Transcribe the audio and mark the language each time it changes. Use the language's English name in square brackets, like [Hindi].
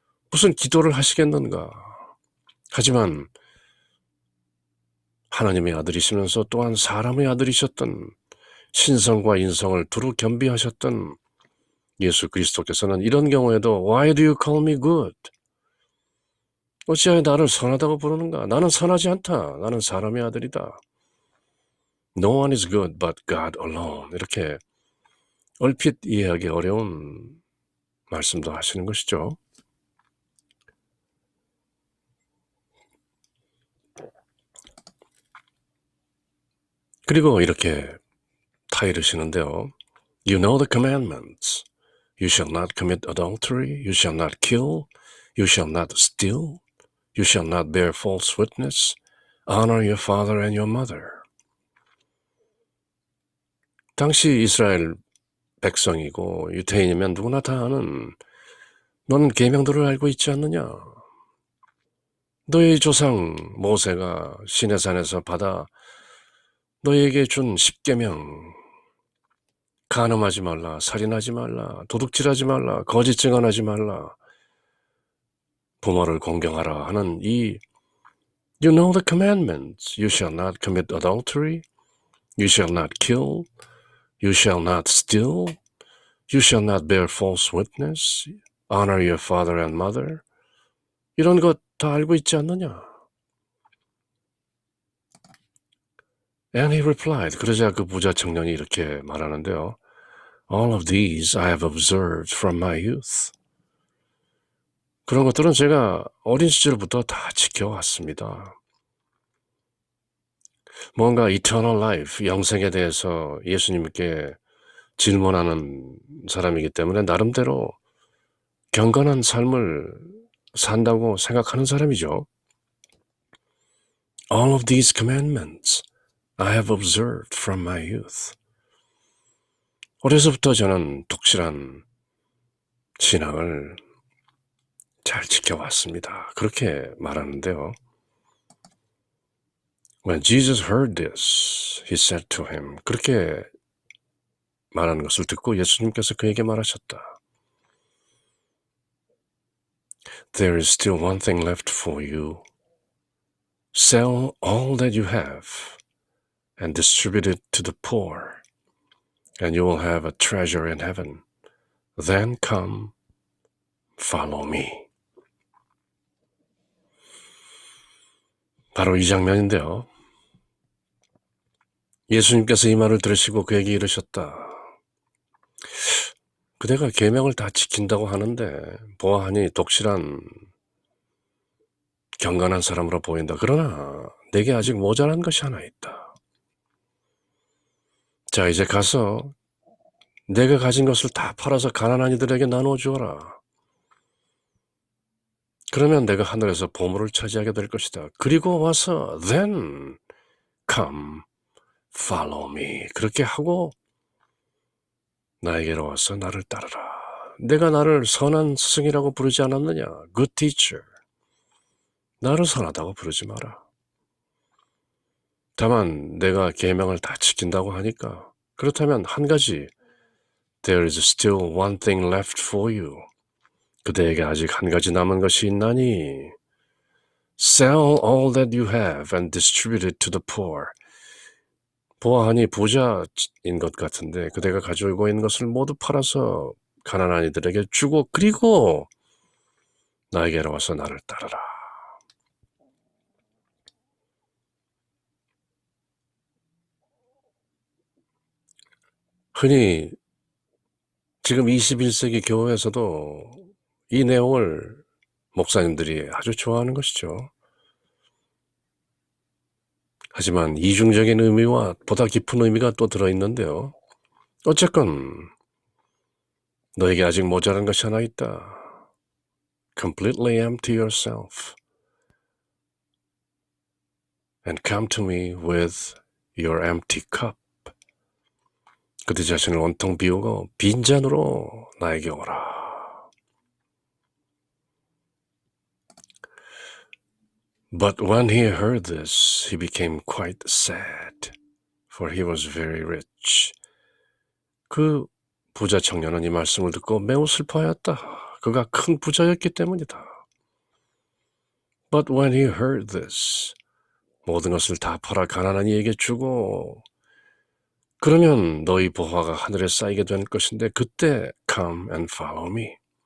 [Korean] 무슨 기도를 하시겠는가? 하지만 하나님의 아들이시면서 또한 사람의 아들이셨던 신성과 인성을 두루 겸비하셨던 예수 그리스도께서는 이런 경우에도 [English] Why do you call me good? [Korean] 어찌하여 나를 선하다고 부르는가? 나는 선하지 않다. 나는 사람의 아들이다. [English] No one is good but God alone. [Korean] 이렇게 얼핏 이해하기 어려운 말씀도 하시는 것이죠. 그리고 이렇게 타이르시는데요. [English] You know the commandments. You shall not commit adultery. You shall not kill. You shall not steal. You shall not bear false witness. Honor your father and your mother. [Korean] 당시 이스라엘 백성이고 유대인이면 누구나 다 아는 너는 계명들을 알고 있지 않느냐? 너의 조상 모세가 시내산에서 받아 너에게 준 십계명 간음하지 말라, 살인하지 말라, 도둑질하지 말라, 거짓 증언하지 말라, 부모를 공경하라 하는 이 [English] You know the commandments. You shall not commit adultery. You shall not kill. You shall not steal. You shall not bear false witness. Honor your father and mother. [Korean] 이런 것 다 알고 있지 않느냐? [English] And he replied. [Korean] 그러자 그 부자 청년이 이렇게 말하는데요. [English] All of these I have observed from my youth. [Korean] 그런 것들은 제가 어린 시절부터 다 지켜왔습니다. 뭔가 [English] eternal life, [Korean] 영생에 대해서 예수님께 질문하는 사람이기 때문에 나름대로 경건한 삶을 산다고 생각하는 사람이죠. [English] All of these commandments I have observed from my youth. [Korean] 어려서부터 저는 독실한 신앙을 잘 지켜왔습니다. 그렇게 말하는데요. [English] When Jesus heard this, he said to him. [Korean] 그렇게 말하는 것을 듣고 예수님께서 그에게 말하셨다. [English] There is still one thing left for you. Sell all that you have and distribute it to the poor, and you will have a treasure in heaven. Then come, follow me. [Korean] 바로 이 장면인데요. 예수님께서 이 말을 들으시고 그에게 이르셨다. 그대가 계명을 다 지킨다고 하는데 보아하니 독실한 경건한 사람으로 보인다. 그러나 내게 아직 모자란 것이 하나 있다. 자, 이제 가서 내가 가진 것을 다 팔아서 가난한 이들에게 나누어 주어라. 그러면 내가 하늘에서 보물을 차지하게 될 것이다. 그리고 와서 [English] then come follow me. [Korean] 그렇게 하고 나에게로 와서 나를 따르라. 내가 나를 선한 스승이라고 부르지 않았느냐? [English] Good teacher. [Korean] 나를 선하다고 부르지 마라. 다만 내가 계명을 다 지킨다고 하니까 그렇다면 한 가지 [English] There is still one thing left for you. [Korean] 그대에게 아직 한 가지 남은 것이 있나니 [English] Sell all that you have and distribute it to the poor. [Korean] 보아하니 부자인 것 같은데 그대가 가지고 있는 것을 모두 팔아서 가난한 이들에게 주고 그리고 나에게로 와서 나를 따르라. 흔히 지금 21세기 교회에서도 이 내용을 목사님들이 아주 좋아하는 것이죠. 하지만 이중적인 의미와 보다 깊은 의미가 또 들어있는데요. 어쨌건 너에게 아직 모자란 것이 하나 있다. [English] Completely empty yourself and come to me with your empty cup. [Korean] 그대 자신을 온통 비우고 빈잔으로 나에게 오라. [English] But when he heard this, he became quite sad, for he was very rich. [Korean] 그 부자 청년은 이 말씀을 듣고 매우 슬퍼하였다. 그가 큰 부자였기 때문이다. [English] But when he heard this, [Korean] 모든 것을 다 팔아 가난한 이에게 주고 그러면 너희 보화가 하늘에 쌓이게 될 것인데 그때 [English] come and follow me.